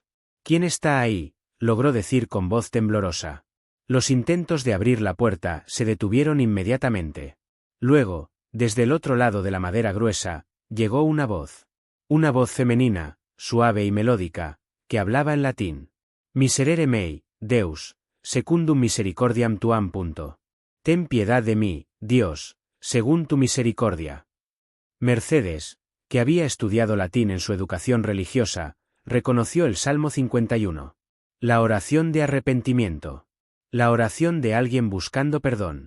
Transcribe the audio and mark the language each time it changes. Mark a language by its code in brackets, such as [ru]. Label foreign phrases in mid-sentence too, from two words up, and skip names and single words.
[es] «¿Quién está ahí?», logró decir con voz temblorosa. Los intentos de abrir la puerta se detuvieron inmediatamente. Luego, desde el otro lado de la madera gruesa, llegó una voz. Una voz femenina, suave y melódica, que hablaba en latín. [la] «Miserere mei, Deus, secundum misericordiam tuam. [es] Ten piedad de mí, Dios, según tu misericordia». Mercedes, que había estudiado latín en su educación religiosa, reconoció el Salmo 51. La oración de arrepentimiento. La oración de alguien buscando perdón.